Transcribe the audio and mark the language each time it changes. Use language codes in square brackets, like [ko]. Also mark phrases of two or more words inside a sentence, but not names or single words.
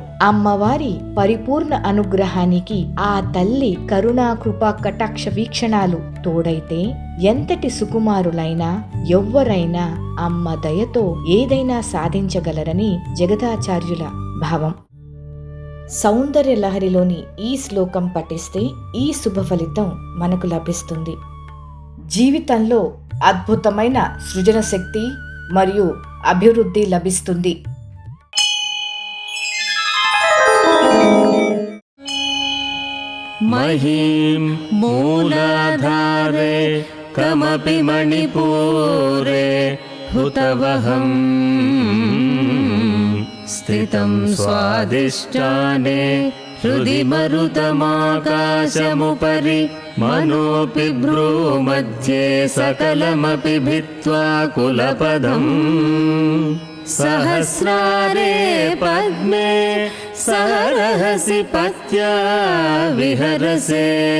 [te] అమ్మవారి పరిపూర్ణ అనుగ్రహానికి ఆ తల్లి కరుణా కృపా కటాక్ష వీక్షణాలు తోడైతే ఎంతటి సుకుమారులైనా ఎవ్వరైనా అమ్మ దయతో ఏదైనా సాధించగలరని జగదాచార్యుల భావం. సౌందర్య లహరిలోని ఈ శ్లోకం పఠిస్తే ఈ శుభ ఫలితం మనకు లభిస్తుంది. జీవితంలో అద్భుతమైన సృజన శక్తి మరియు అభివృద్ధి లభిస్తుంది. [sa] महीं मूलाधारे कमपि मणिपूरे हुतवहं स्थितं स्वादिष्टाने हृदि मरुतमाकाशमुपरि मनोऽपि भ्रूमध्ये सकलमपि भित्त्वा कुलपदम् सहस्रारे पद्मे सहरहसि पत्या विहरसे